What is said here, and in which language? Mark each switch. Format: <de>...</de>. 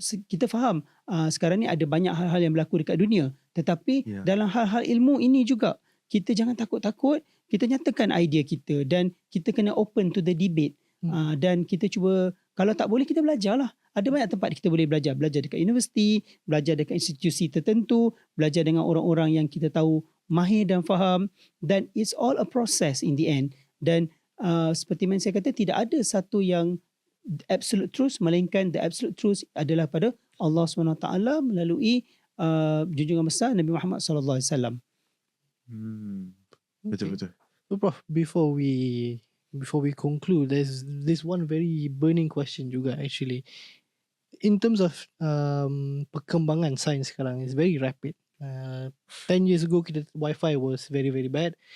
<ms>Kita faham sekarang ni ada banyak hal-hal yang berlaku dekat dunia, tetapi dalam hal-hal ilmu ini juga kita jangan takut-takut, kita nyatakan idea kita, dan kita kena</ms> <en>open to the debate.</en> <ms>Dan kita cuba, kalau tak boleh kita belajarlah. Ada banyak tempat kita boleh belajar. Belajar dekat universiti, belajar dekat institusi tertentu, belajar dengan orang-orang yang kita tahu mahir dan faham.</ms> <en>Dan it's all a process in the end.</en> <ms>Dan seperti yang saya kata, tidak ada satu yang</ms> <en>absolute truth,</en> <ms>melainkan</ms> <en>the absolute truth</en> <ms>adalah pada Allah SWT melalui junjungan besar Nabi Muhammad SAW. Betul-betul.</ms> <en>So Prof, before we conclude, there's this one very burning question</en> <ms>juga</ms> <en>actually. In terms of</en> <ms>perkembangan sains sekarang,</ms> <en>is very rapid. 10 years ago</en> <ms>kita</ms> <en>Wi-Fi was very very bad.</en>